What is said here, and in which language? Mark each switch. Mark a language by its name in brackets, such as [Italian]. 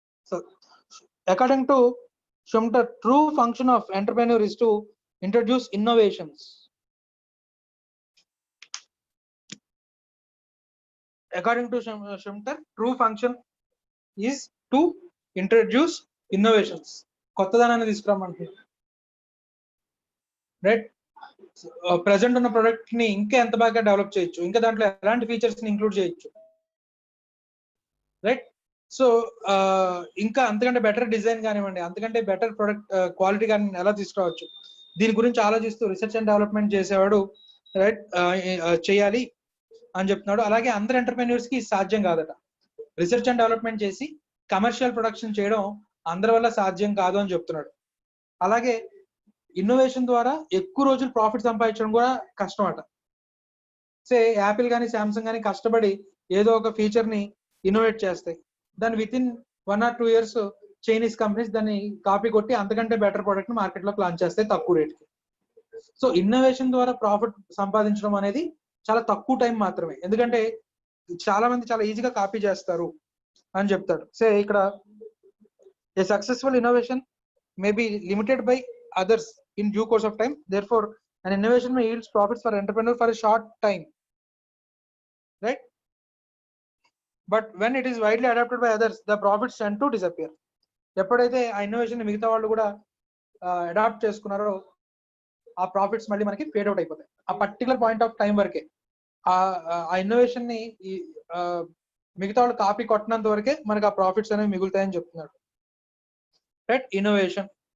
[English] So according to Schumter, true function of entrepreneur is to introduce innovations. According to Schumter, true function is to introduce innovations. [Telugu] కొత్తదనాన్ని తీసుకురామంటున్నారు. Right. Present ఉన్న product ని ఇంకా ఎంత బాగా develop చేయొచ్చు, ఇంకా దాంట్లో ఎలాంటి ఫీచర్స్ ని ఇంక్లూడ్ చేయొచ్చు. రైట్. సో ఇంకా అంతకంటే బెటర్ డిజైన్ కానివ్వండి, అంతకంటే బెటర్ ప్రొడక్ట్ క్వాలిటీ కానీ ఎలా తీసుకురావచ్చు, దీని గురించి ఆలోచిస్తూ రీసెర్చ్ అండ్ డెవలప్మెంట్ చేసేవాడు రైట్ చేయాలి అని చెప్తున్నాడు. అలాగే అందరు ఎంటర్ప్రెన్యూర్స్ కి సాధ్యం కాదట. రీసెర్చ్ అండ్ డెవలప్మెంట్ చేసి కమర్షియల్ ప్రొడక్షన్ చేయడం అందరి వల్ల సాధ్యం కాదు అని చెప్తున్నాడు. అలాగే ఇన్నోవేషన్ ద్వారా ఎక్కువ రోజులు ప్రాఫిట్ సంపాదించడం కూడా కష్టం అట. సే యాపిల్ కానీ శాంసంగ్ కానీ కష్టపడి ఏదో ఒక ఫీచర్ ని ఇన్నోవేట్ చేస్తాయి, దాన్ని with in [English] 1 or 2 years [Telugu] Chinese companies దాన్ని కాపీ కొట్టి అంతకంటే బెటర్ ప్రోడక్ట్ ని మార్కెట్ లో లాంచ్ చేస్తాయి తక్కువ రేట్ కి. సో ఇన్నోవేషన్ ద్వారా ప్రాఫిట్ సంపాదించడం అనేది చాలా తక్కువ టైం మాత్రమే, ఎందుకంటే చాలా మంది చాలా ఈజీగా కాపీ చేస్తారు అని చెప్తాడు. [English] Say ఇక్కడ a successful innovation may be limited by others in due course of time, therefore an innovation may yield profits for entrepreneur for a short time, right? But when it is widely adopted by others, the profits tend to disappear. [Telugu] ఎప్పుడైతే ఆ innovation మిగతా వాళ్ళు కూడా adapt చేసుకున్నారో ఆ profits మళ్ళీ మనకి fade out అయిపోతాయి. ఆ పర్టికులర్ పాయింట్ ఆఫ్ టైం వరకే ఆ ఇన్నోవేషన్ ని మిగతా వాళ్ళు కాపీ కొట్టినంత వరకే మనకి ఆ ప్రాఫిట్స్ అనేవి మిగులుతాయని చెప్తున్నాడు. రైట్. ఇన్నోవేషన్.